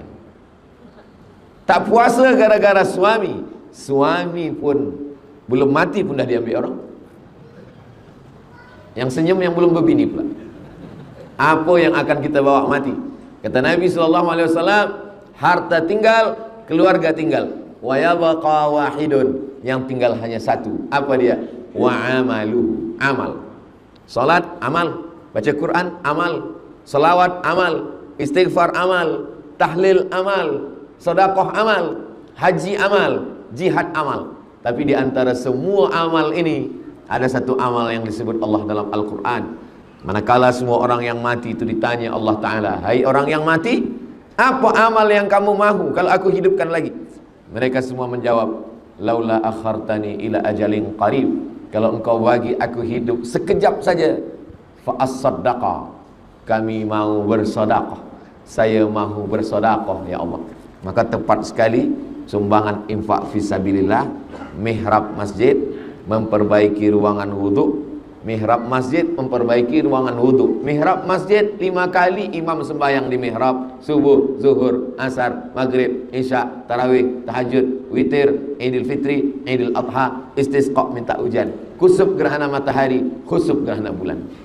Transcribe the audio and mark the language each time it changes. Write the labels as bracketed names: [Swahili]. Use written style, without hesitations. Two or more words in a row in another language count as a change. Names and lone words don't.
[Malay] Tak puasa gara-gara suami, suami pun belum mati pun dah diambil orang. Yang senyum yang belum berbini pula. Apa yang akan kita bawa mati? Kata Nabi SAW, harta tinggal, keluarga tinggal. [Arabic] وَيَبْقَى وَاحِدٌ, [Malay] yang tinggal hanya satu. Apa dia? [Arabic] وَعَمَلُهُ, [Malay] amal. Salat amal, baca Quran amal, selawat amal, istighfar amal, tahlil amal, sedekah amal, haji amal, jihad amal. Tapi di antara semua amal ini ada satu amal yang disebut Allah dalam Al-Quran. Manakala semua orang yang mati itu ditanya Allah Ta'ala, hai orang yang mati, apa amal yang kamu mahu kalau aku hidupkan lagi? Mereka semua menjawab, [Arabic] لَوْلَا أَخَّرْتَنِي إِلَى أَجَلٍ قَرِيبٍ, [Malay] kalau engkau bagi aku hidup sekejap saja, [Arabic] فَأَصَّدَّقَ, [Malay] kami mau bersedekah, saya mahu bersedekah ya Allah. Maka tepat sekali sumbangan infak fisabilillah, mihrab masjid, memperbaiki ruangan wudhu. Mihrab masjid memperbaiki ruangan wudhu. Mihrab masjid 5 kali imam sembahyang di mihrab, subuh, zuhur, asar, maghrib, isya, tarawih, tahajud, witir, idul fitri, idul adha, istisqa minta hujan, kusuf gerhana matahari, khusuf gerhana bulan.